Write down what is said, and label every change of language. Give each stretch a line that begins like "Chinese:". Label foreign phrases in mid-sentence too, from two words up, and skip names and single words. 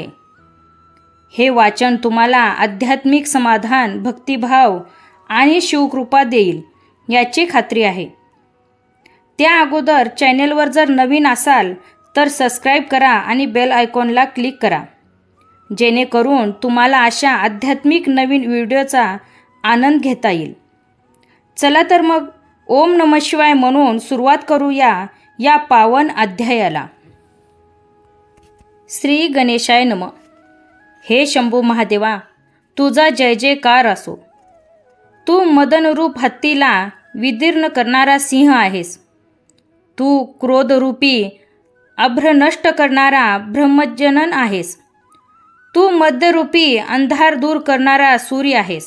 Marathi: हे वाचन तुम्हाला आध्यात्मिक समाधान, भक्तिभाव आणि शिवकृपा देईल याची खात्री आहे. त्या अगोदर चॅनेलवर जर नवीन असाल तर सबस्क्राईब करा आणि
English: bell iconला
Marathi: क्लिक करा, जेणेकरून तुम्हाला अशा आध्यात्मिक नवीन व्हिडिओचा आनंद घेता येईल. चला तर मग
Sanskrit: ओम नमः शिवाय
Marathi: म्हणून सुरुवात करूया या पावन अध्यायाला.
Sanskrit: श्री गणेशाय नमः.
Marathi: हे शंभू महादेवा, तुझा जय जयकार असो. तू मदनरूप हत्तीला विदीर्ण करणारा सिंह आहेस. तू क्रोधरूपी अभ्र नष्ट करणारा ब्रह्मजनन आहेस. तू मध्यरूपी अंधार दूर करणारा सूर्य आहेस.